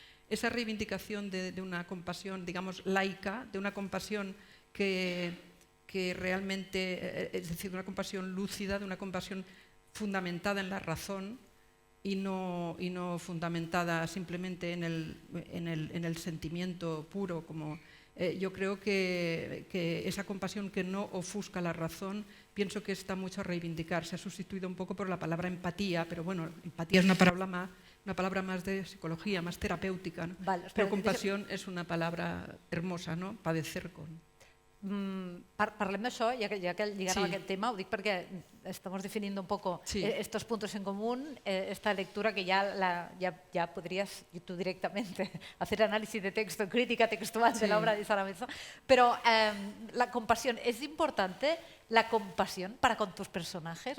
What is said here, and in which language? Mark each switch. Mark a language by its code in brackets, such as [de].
[es] Esa reivindicación de una compasión, digamos, laica, de una compasión que realmente, es decir, de una compasión lúcida, de una compasión fundamentada en la razón y no fundamentada simplemente en el sentimiento puro, como yo creo que esa compasión que no ofusca la razón, pienso que está mucho a reivindicar. Se ha sustituido un poco por la palabra empatía, pero bueno, empatía es una palabra más de psicología, más terapéutica, ¿no? Vale, [ca] però compassió és una [es] palabra hermosa, [ca] no? [es] Padecer con. [ca] Parlem d'això, ja que lligant amb aquest tema, ho dic perquè [es] estamos definiendo un poco estos puntos en común, esta lectura que ya podrías tú directamente hacer análisis de texto, crítica textual de la obra de Sara Mezzo, pero la compasión, ¿es importante la compasión para con tus personajes?